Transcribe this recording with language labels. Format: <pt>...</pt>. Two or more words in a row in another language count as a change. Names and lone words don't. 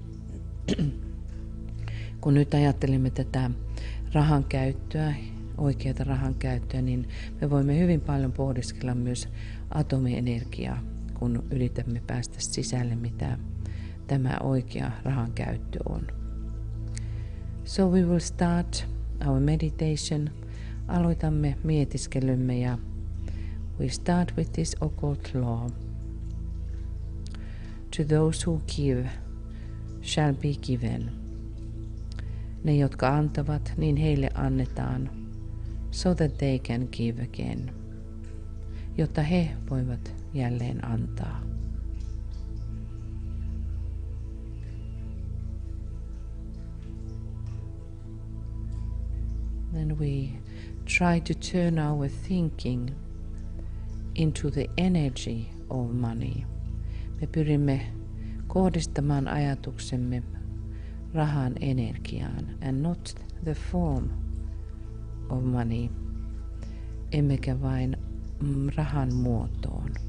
<fi>Kun nyt ajattelemme tätä rahan käyttöä, oikeaa rahan käyttöä, niin me voimme hyvin paljon pohdiskella myös atomienergiaa, kun yritämme päästä sisälle, mitä tämä oikea rahan käyttö on.</fi> <en>So we will start our meditation.</en> <fi>Aloitamme mietiskelymme ja</fi> <en>we start with this occult law. To those who give shall be given.</en> <fi>Ne, jotka antavat, niin heille annetaan,</fi> <en>so that they can give again,</en> <fi>jotta he voivat jälleen antaa.</fi> <en>Then we try to turn our thinking into the energy of money.</en> <fi>Me pyrimme kohdistamaan ajatuksemme rahan energiaan</fi> <en>and not the form of money,</en> <fi>emmekä vain rahan muotoon.</fi>